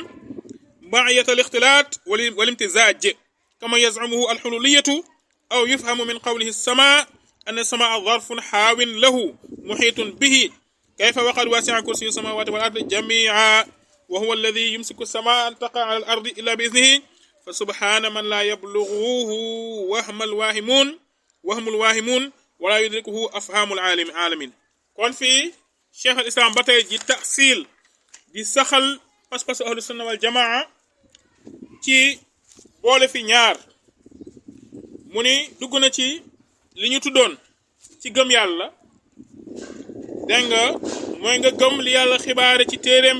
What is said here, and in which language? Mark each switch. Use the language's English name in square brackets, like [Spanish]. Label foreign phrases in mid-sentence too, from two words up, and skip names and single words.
[Arabic] معية الاختلاط والامتزاج كما يزعمه الحلولية أو يفهم من قوله السماء أن السماء ظرف حاو له محيط به كيف وقد واسع كرسي السماوات والأرض جميعا وهو الذي يمسك السماء أن تقع على الأرض إلا بإذنه فسبحان من لا يبلغه وهم الواهمون ولا يدركه أفهام العالمين. [Wolof] kon fii Cheikh al Islam ba tey ji tasil di saxal pas-pasu [Arabic] أهل السنة والجماعة [Wolof] ci boole fi ñaar mu ni dugg na ci li ñu tuddoon ci gëm yàlla dégg nga mooy nga gëm li yàlla xibaare ci téereem